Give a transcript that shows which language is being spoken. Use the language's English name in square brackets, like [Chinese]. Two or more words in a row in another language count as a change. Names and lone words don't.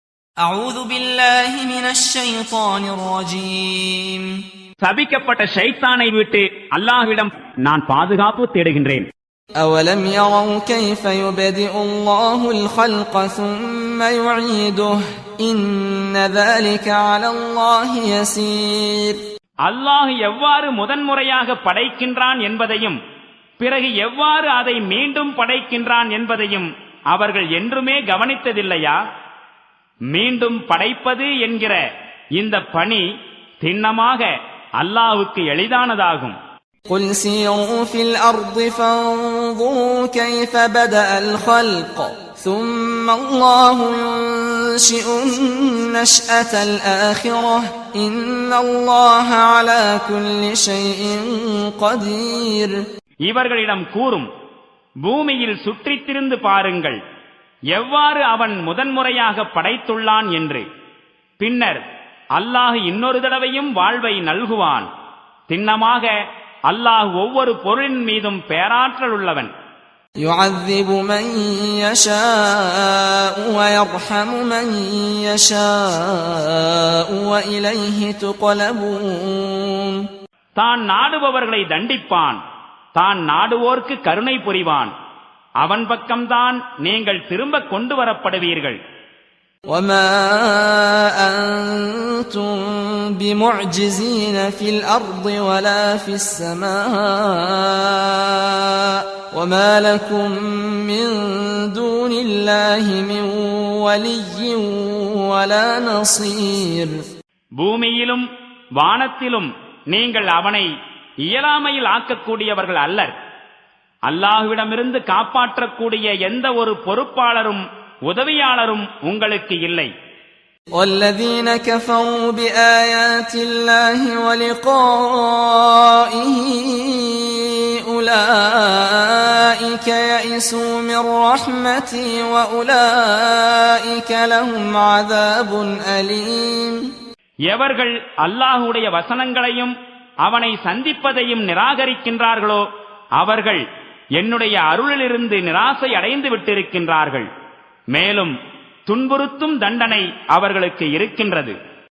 [Arabic] أعوذ بالله من الشيطان الرجيم [Tamil] சபிக்கப்பட்ட ஷைத்தானை விட்டு அல்லாஹ்விடம் நான் பாதுகாப்பு தேடுகின்றேன். [Arabic] أولم يروا كيف يبدئ الله الخلق ثم يعيده إن ذلك على الله يسير. [Tamil] அல்லாஹ் எவ்வாறு முதன்முறையாக படைக்கின்றான் என்பதையும் பிறகு எவ்வாறு அதை மீண்டும் படைக்கின்றான் என்பதையும் அவர்கள் என்றுமே கவனித்ததில்லையா? மீண்டும் படைப்பது என்கிற இந்த பணி திண்ணமாக அல்லாஹ்வுக்கு எளிதானதாகும். [Arabic] قل سيروا في الأرض فانظروا كيف بدأ الخلق ثم الله ينشئ النشأة الآخرة إن الله على كل شيء قدير. [Tamil] இவர்களிடம் கூறும், பூமியில் சுற்றித் திரிந்து பாருங்கள் எவ்வாறு அவன் முதன்முறையாக படைத்துள்ளான் என்று. பின்னர் அல்லாஹ் இன்னொரு தடவையும் வாழ்வை நல்குவான். திண்ணமாக அல்லாஹ் ஒவ்வொரு பொருளின் மீதும் பேராற்றல் உள்ளவன். [Arabic] يعذب من يشاء ويرحم من يشاء وإليه تقلبون. [Tamil] தான் நாடுபவர்களை தண்டிப்பான், தான் நாடுவோர்க்கு கருணை புரிவான். அவன் பக்கம்தான் நீங்கள் திரும்ப கொண்டு வரப்படுவீர்கள். [Arabic] وما أنتم بمعجزين في الأرض ولا في السماء وما لكم من دون الله من ولي ولا نصير. [Tamil] பூமியிலும் வானத்திலும் நீங்கள் அவனை இயலாமையில் ஆக்கக்கூடியவர்கள் அல்லர். அல்லாஹ்விடமிருந்து காப்பாற்றக்கூடிய எந்த ஒரு பொறுப்பாளரும் உதவியாளரும் உங்களுக்கு இல்லை. [Arabic] والذين كفروا بآيات الله ولقائه أولئك يئسوا من رحمتي وأولئك لهم عذاب أليم. [Tamil] எவர்கள் அல்லாஹ்வுடைய வசனங்களையும் அவனை சந்திப்பதையும் நிராகரிக்கின்றார்களோ அவர்கள் என்னுடைய அருளிலிருந்து நிராசை அடைந்து விட்டிருக்கின்றார்கள். மேலும் துன்புறுத்தும் தண்டனை அவர்களுக்கு இருக்கின்றது.